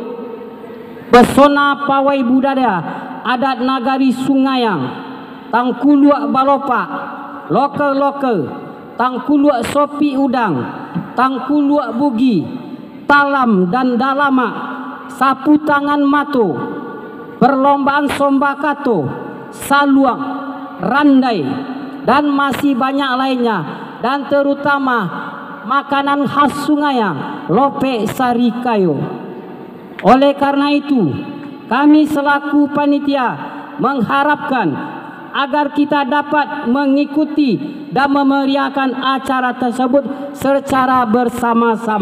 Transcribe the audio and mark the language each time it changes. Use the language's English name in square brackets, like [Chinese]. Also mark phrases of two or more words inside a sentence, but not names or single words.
[Indonesian] pesona pawai budaya adat Nagari Sungayang, Tangkuluak Balopak, Loke-loke, Tangkuluak Sopi Udang, Tangkuluak Bugi, Talam dan Dalamak, Sapu Tangan Mato, perlombaan Sombakato, Saluang, Randai, dan masih banyak lainnya. Dan terutama makanan khas Sungayang, lope sari kayo. Oleh karena itu, kami selaku panitia mengharapkan agar kita dapat mengikuti dan memeriahkan acara tersebut secara bersama-sama.